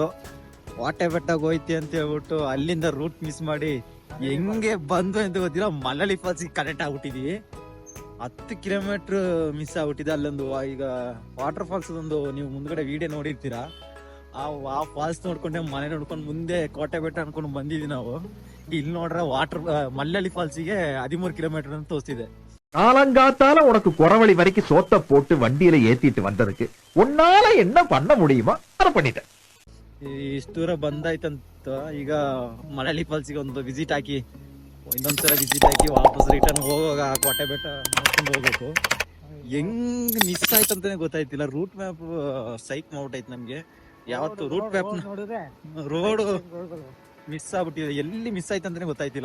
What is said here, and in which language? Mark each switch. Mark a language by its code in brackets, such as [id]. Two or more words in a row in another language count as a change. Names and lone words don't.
[kn] ವಾಟೆ ಬೆಟ್ಟಕ್ಕೆ ಹೋಯ್ತಿ ಅಂತ ಹೇಳ್ಬಿಟ್ಟು ಅಲ್ಲಿಂದ [en] route miss [kn] ಮಾಡಿ ಹೆಂಗೆ ಬಂದು ಅಂತ ಗೊತ್ತಿಲ್ಲ, ಮಲಳಿ ಫಾಲ್ಸಿಗೆ ಕನೆಕ್ಟ್ ಆಗ್ಬಿಟ್ಟಿದೀವಿ. 10 [en] kilometer miss [kn] ಆಗ್ಬಿಟ್ಟಿದೆ. ಅಲ್ಲೊಂದು ಈಗ [en] water falls [kn] ಒಂದು ನೀವು ಮುಂದ್ಗಡೆ ವಿಡಿಯೋ ನೋಡಿರ್ತೀರಾ. ಆ ಫಾಲ್ಸ್ ನೋಡ್ಕೊಂಡೆ ಮನೆ ನೋಡ್ಕೊಂಡು ಮುಂದೆ ಕೋಟೆ ಬೆಟ್ಟ ಅನ್ಕೊಂಡು ಬಂದಿದ್ವಿ ನಾವು. ಇಲ್ಲಿ ನೋಡ್ರೆ ಮಲ್ಲಳ್ಳಿ ಫಾಲ್ಸಿಗೆ 13 ಕಿಲೋಮೀಟರ್ ಅಂತ ತೋರಿಸಿದೆ. [ta] காலங்காத்தால உனக்கு குறவழி வரைக்கும் சோத்த போட்டு வண்டியில ஏத்திட்டு வந்ததுக்கு உன்னால என்ன பண்ண முடியுமா அதை பண்ணிட்டேன். [kn] ಇಷ್ಟು ದೂರ ಬಂದಾಯ್ತಂತ ಈಗ ಮಲಳಿ ಫಾಲ್ಸಿಗೆ ಒಂದು ವಿಸಿಟ್ ಹಾಕಿ, ಇನ್ನೊಂದ್ಸಲ ವಿಸಿಟ್ ಹಾಕಿ ವಾಪಸ್ ರಿಟರ್ನ್ ಹೋಗುವಾಗ ಕೋಟೆ ಬೆಟ್ಟ ನೋಡ್ಕೊಂಡು ಹೋಗ್ಬೇಕು. ಹೆಂಗ್ ಮಿಸ್ ಆಯ್ತಂತಾನೆ ಗೊತ್ತಾಯ್ತಿಲ್ಲ. [en] route map [kn] ಸೈಕ್ ಮಾಡ್ಬಿಟ್ಟೈತೆ ನಮ್ಗೆ. ಯಾವತ್ತು [en] route map road [kn] ಮಿಸ್ ಆಗ್ಬಿಟ್ಟಿದೆ, ಎಲ್ಲಿ ಮಿಸ್ ಆಯ್ತಂತಾನೆ ಗೊತ್ತಾಯ್ತಿಲ್ಲ.